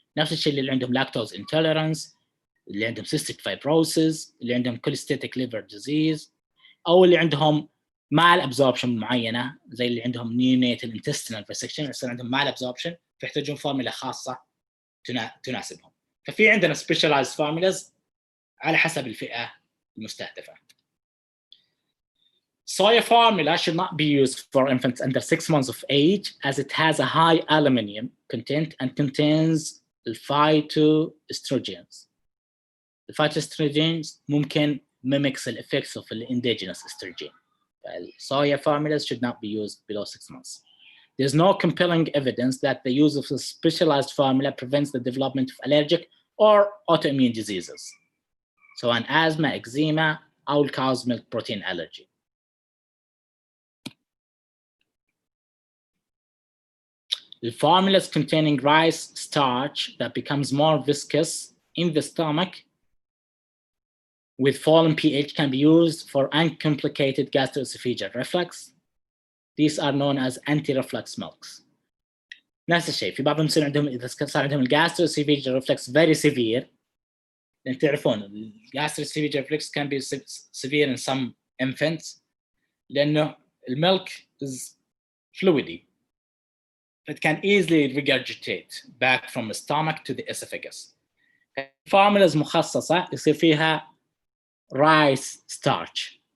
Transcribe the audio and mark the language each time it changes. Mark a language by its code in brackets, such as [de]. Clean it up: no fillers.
[ar] نفس الشيء اللي عندهم لاكتوز انتوليرانس، اللي عندهم سيستيك فايبروسيس، اللي عندهم كوليستيتيك ليفر ديزيز، او اللي عندهم مال ابزوربشن معينه زي اللي عندهم نيونيتال انتستينال ريسكشن، يصير عندهم مال ابزوربشن فيحتاجون فورمولا خاصه تناسبهم. ففي عندنا سبيشالايزد فورمولاز على حسب الفئه المستهدفه. [en] Soya formula should not be used for infants under 6 months of age as it has a high aluminum content and contains the phytoestrogens. The phytoestrogens [ar] ممكن [en] mimics the effects of the endogenous estrogen. Soya formulas should not be used below 6 months. There's no compelling evidence that the use of a specialized formula prevents the development of allergic or autoimmune diseases, سواء asthma, eczema, أو cow's milk protein allergy. The formulas containing rice starch that becomes more viscous in the stomach with fallen pH can be used for uncomplicated gastroesophageal reflux. These are known as anti-reflux milks. [ar] نفس الشيء في بعضهم يصير عندهم إذا صار عندهم gastroesophageal reflux [en] very severe. [ar] لأن تعرفون [en] gastroesophageal reflux can be severe in some infants لأنه المilk is fluidy. It can easily regurgitate back from the stomach to the esophagus. [ar] Formulas مخصصة يصير فيها rice starch.